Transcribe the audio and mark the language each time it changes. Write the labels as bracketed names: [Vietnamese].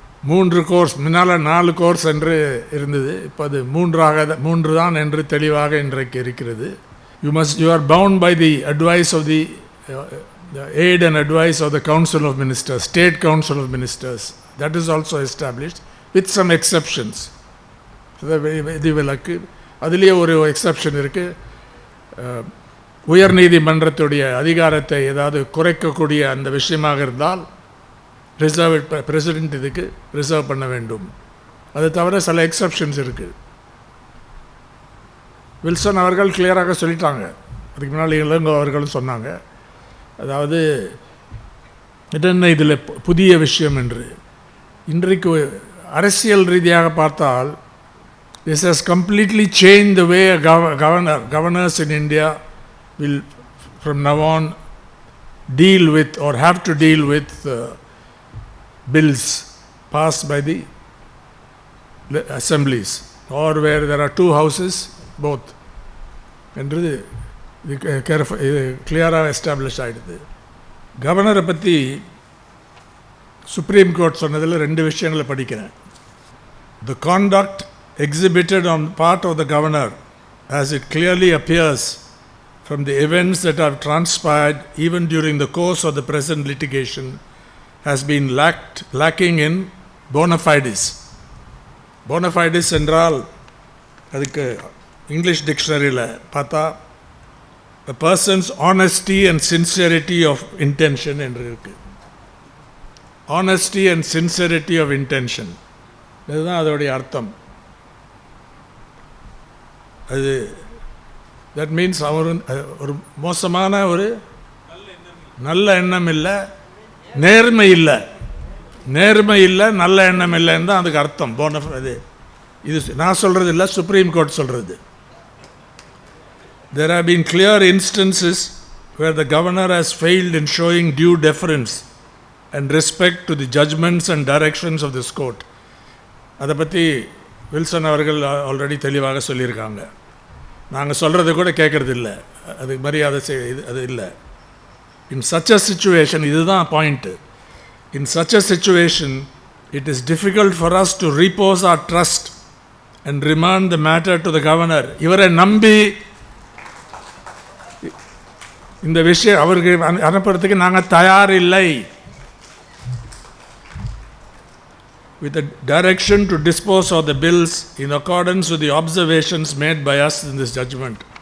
[Tamil] 3 course, முன்னால் 4 course என்று இருந்தது, இப்போ அது 3 தான் என்று தெளிவாக இன்றைக்கு இருக்கிறது. [English] You are bound by the advice of the aid and advice of the Council of Ministers, State Council of Ministers. That is also established with some exceptions. [Tamil] விதிவிலக்கு அதுலேயே ஒரு எக்ஸப்ஷன் இருக்குது. உயர் நீதிமன்றத்துடைய அதிகாரத்தை ஏதாவது குறைக்கக்கூடிய அந்த விஷயமாக இருந்தால் பிரசிடென்ட் இதுக்கு ரிசர்வ் பண்ண வேண்டும். அது தவிர சில எக்ஸப்ஷன்ஸ் இருக்குது. வில்சன் அவர்கள் கிளியராக சொல்லிட்டாங்க. அதுக்கு முன்னால் இளங்கோ அவர்களும் சொன்னாங்க. அதாவது என்ன இதில் புதிய விஷயம் என்று. இன்றைக்கு அரசியல் ரீதியாக பார்த்தால் [English] this has completely changed the way governors in India will from now on deal with or have to deal with bills passed by the assemblies or where there are 2 houses, both. [Tamil] என்றது இது கிளியராக establish ஆகிடுது. கவர்னரை பற்றி supreme court சொன்னதில் 2 விஷயங்களை படிக்கிறேன். [English] The conduct exhibited on part of the governor, as it clearly appears from the events that have transpired even during the course of the present litigation, has been lacking in bona fides. Bona fides [Tamil] என்றால் அதுக்கு English டிக்ஷனரியில் பார்த்தா [English] a person's honesty and sincerity of intention [Tamil] என்று இருக்கு. [English] honesty and sincerity of intention, [Tamil] இதுதான் அதோடைய அர்த்தம். அது [English] that means [Tamil] அவர் ஒரு மோசமான ஒரு நல்ல எண்ணம் இல்லை, நேர்மை இல்லை, நேர்மை இல்லை, நல்ல எண்ணம் இல்லைன்னு தான் அதுக்கு அர்த்தம். அது இது நான் சொல்கிறது இல்லை, சுப்ரீம் கோர்ட் சொல்கிறது. [English] There have been clear instances where the governor has failed in showing due deference and respect to the judgments and directions of this court. [Tamil] அதை பற்றி வில்சன் அவர்கள் ஆல்ரெடி தெளிவாக சொல்லியிருக்காங்க. நாங்கள் சொல்கிறது கூட கேட்குறது இல்லை, அதுக்கு மரியாதை அது இல்லை. [English] in such a situation, [Tamil] இதுதான் point, [English] In such a situation it is difficult for us to repose our trust and remand the matter to the governor. [Tamil] இவரை நம்பி இந்த விஷயம் அவருக்கு அனுப்புறதுக்கு நாங்கள் தயார் இல்லை. [English] with a direction to dispose of the bills in accordance with the observations made by us in this judgment.